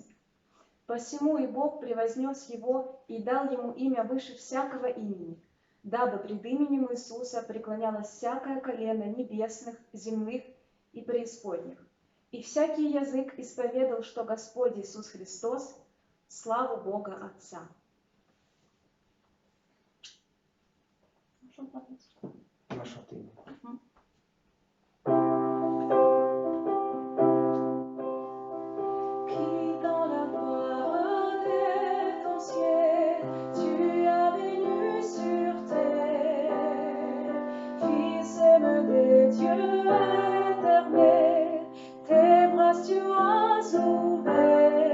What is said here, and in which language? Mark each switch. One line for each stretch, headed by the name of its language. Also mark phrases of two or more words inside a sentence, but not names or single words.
Russian: Посему и Бог превознес его и дал ему имя выше всякого имени, дабы пред именем Иисуса преклонялось всякое колено небесных, земных и преисподних, и всякий язык исповедал, что Господь Иисус Христос, славу Бога Отца.
French: On va chanter. Qui dans la gloire de ton ciel, tu as venu sur terre, Fils aimé des dieux éternels, tes bras tu as ouverts.